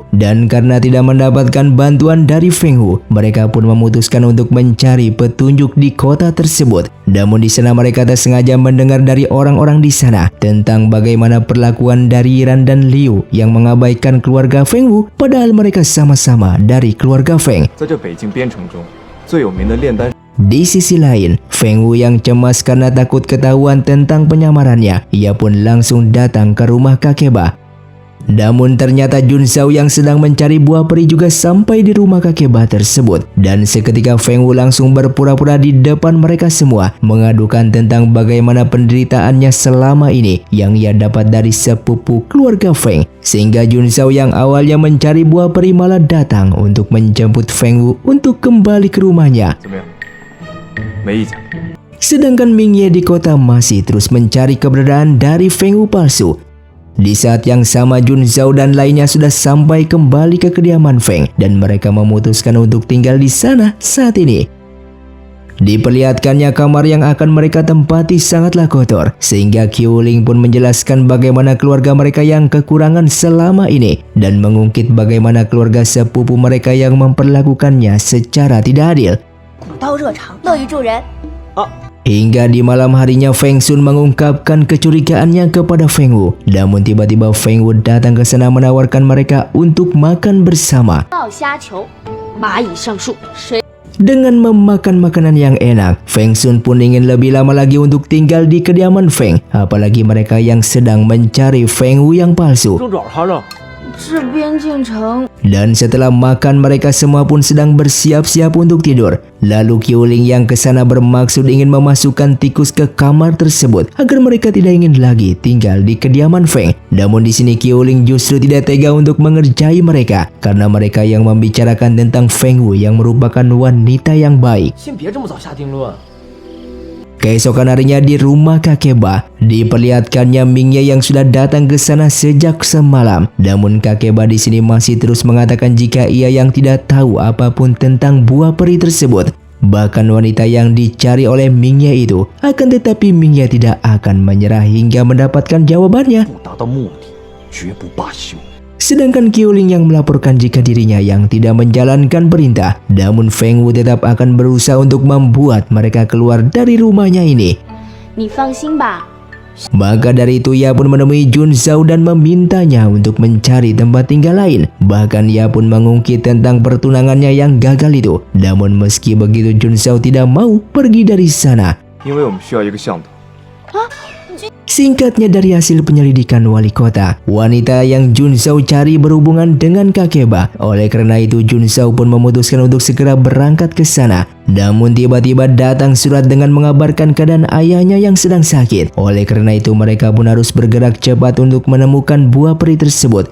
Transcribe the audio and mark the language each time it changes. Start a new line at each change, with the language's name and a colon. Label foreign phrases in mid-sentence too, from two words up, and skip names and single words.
Indonesian: Dan karena tidak mendapatkan bantuan dari Feng Wu, mereka pun memutuskan untuk mencari petunjuk di kota tersebut. Namun di sana mereka tak sengaja mendengar dari orang-orang di sana tentang bagaimana perlakuan dari Yiran dan Liu yang mengabaikan keluarga Feng Wu, padahal mereka sama-sama dari keluarga Feng.
Chinese: 在这北境边城中最有名的炼丹。
Indonesian: Di sisi lain, Feng Wu yang cemas karena takut ketahuan tentang penyamarannya, ia pun langsung datang ke rumah Kakeba. Namun ternyata Jun Zhao yang sedang mencari buah peri juga sampai di rumah Kakeba tersebut. Dan seketika Feng Wu langsung berpura-pura di depan mereka semua, mengadukan tentang bagaimana penderitaannya selama ini yang ia dapat dari sepupu keluarga Feng. Sehingga Jun Zhao yang awalnya mencari buah peri malah datang untuk menjemput Feng Wu untuk kembali ke rumahnya.
Chinese: 怎么样？没意见。
Indonesian: Sedangkan Mingye di kota masih terus mencari keberadaan dari Feng Wu palsu. Di saat yang sama Jun Zhao dan lainnya sudah sampai kembali ke kediaman Feng dan mereka memutuskan untuk tinggal di sana saat ini. Diperlihatkannya kamar yang akan mereka tempati sangatlah kotor sehingga Qiuling pun menjelaskan bagaimana keluarga mereka yang kekurangan selama ini dan mengungkit bagaimana keluarga sepupu mereka yang memperlakukannya secara tidak adil.
Chinese: 古道热肠，乐于助人。
Indonesian: Hingga di malam harinya Feng Sun mengungkapkan kecurigaannya kepada Feng Wu. Namun tiba-tiba Feng Wu datang ke sana menawarkan mereka untuk makan bersama.
Chinese: 爆虾球，蚂蚁上树，谁？
Indonesian: Dengan memakan makanan yang enak, Feng Sun pun ingin lebih lama lagi untuk tinggal di kediaman Feng. Apalagi mereka yang sedang mencari Feng Wu yang palsu.
Chinese: 正找他呢。是边境城。
Indonesian: Dan setelah makan mereka semua pun sedang bersiap-siap untuk tidur. Lalu Qiuling yang kesana bermaksud ingin memasukkan tikus ke kamar tersebut agar mereka tidak ingin lagi tinggal di kediaman Feng. Namun di sini Qiuling justru tidak tega untuk mengerjai mereka karena mereka yang membicarakan tentang Feng Wu yang merupakan wanita yang baik.
Chinese: 先别这么早下定论。
Indonesian: Keesokan harinya di rumah Kakeba, diperlihatkannya Mingye yang sudah datang ke sana sejak semalam. Namun Kakeba di sini masih terus mengatakan jika ia yang tidak tahu apapun tentang buah peri tersebut. Bahkan wanita yang dicari oleh Mingye itu, akan tetapi Mingye tidak akan menyerah hingga mendapatkan jawabannya.
Chinese: 不达到目的，绝不罢休。
Indonesian: Sedangkan Qiuling yang melaporkan jika dirinya yang tidak menjalankan perintah. Namun Feng Wu tetap akan berusaha untuk membuat mereka keluar dari rumahnya ini.
Chinese: 你放心吧，
Indonesian: Maka dari itu ia pun menemui Jun Zhao dan memintanya untuk mencari tempat tinggal lain. Bahkan ia pun mengungkit tentang pertunangannya yang gagal itu. Namun meski begitu Jun Zhao tidak mau pergi dari sana.
Chinese: 因为我们需要一个向导。
Indonesian: Singkatnya, dari hasil penyelidikan wali kota, wanita yang Jun Zhao cari berhubungan dengan kakek Ba. Oleh karena itu, Jun Zhao pun memutuskan untuk segera berangkat ke sana. Namun tiba-tiba datang surat dengan mengabarkan keadaan ayahnya yang sedang sakit. Oleh karena itu, mereka pun harus bergerak cepat untuk menemukan buah peri tersebut.